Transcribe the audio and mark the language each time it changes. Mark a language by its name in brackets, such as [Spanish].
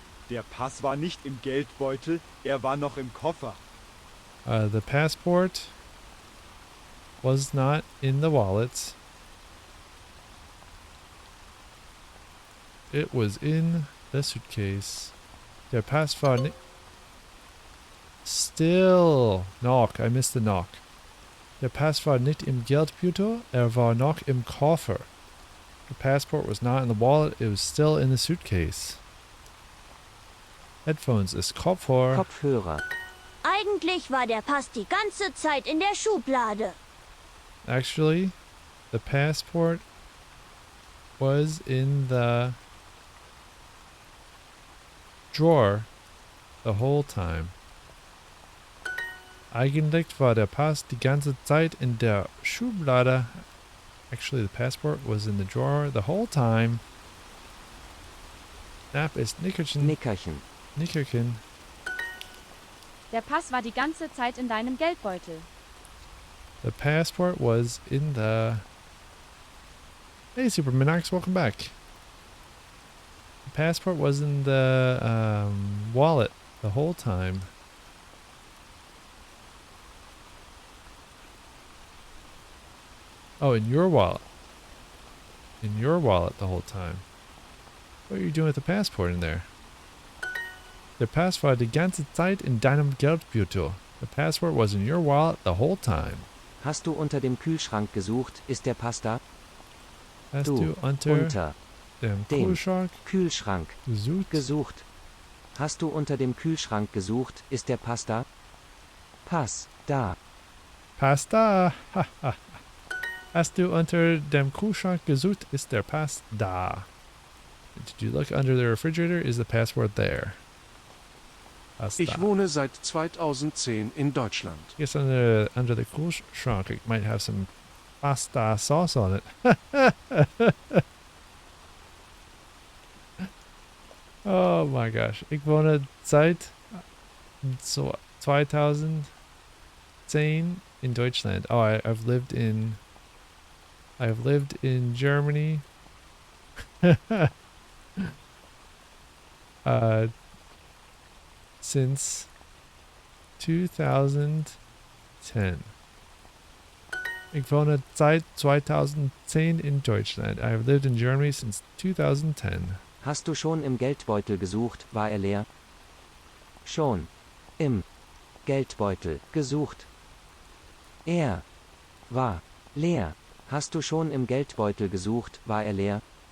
[German] Der Pass war nicht im Geldbeutel, er war noch im Koffer. [English] The passport was not in the wallet. It was in the suitcase. [German] Der Pass war nicht... [English] Still. Knock. I missed the knock. [German] Der Pass war nicht im Geldbeutel, war noch im Koffer. [English] The passport was not in the wallet, it was still in the suitcase. [German] Headphones ist Kopfhörer. Eigentlich war der Pass die ganze Zeit in der Schublade. [English] Actually, the passport was in the drawer the whole time. [German] Eigentlich war der Pass die ganze Zeit in der Schublade. [English] Actually, the passport was in the drawer the whole time. [German] Snap ist Nickerchen. Der Pass war die ganze Zeit in deinem Geldbeutel. [English] The passport was in the... Hey, Superminox, welcome back. The passport was in the wallet the whole time. Oh, in your wallet. In your wallet the whole time. What are you doing with the passport in there? [German] Der Pass war die ganze Zeit in deinem Geldbeutel. [English] The passport was in your wallet the whole time. [German] Hast du unter dem Kühlschrank gesucht, ist der Pass da? Hast Du du unter dem dem Kühlschrank Kühlschrank gesucht? Hast du unter dem Kühlschrank gesucht, ist der Pass da? Pass da. Pass da. Hast du unter dem Kühlschrank gesucht, ist der Pass da. [English] Did you look under the refrigerator? Is the passport there? [German] Pass da. Ich wohne seit 2010 in Deutschland. [English] Guess under the Kühlschrank it might have some pasta sauce on it. Oh my gosh. [German] Ich wohne seit 2010 in Deutschland. [English] Oh, I've lived in Germany since 2010. [German] Ich wohne seit 2010 in Deutschland. [English] I have lived in Germany since 2010. [German] Hast du schon im Geldbeutel gesucht, war er leer? Schon. Im Geldbeutel gesucht. Er war leer. Hast du schon im Geldbeutel gesucht, war er leer?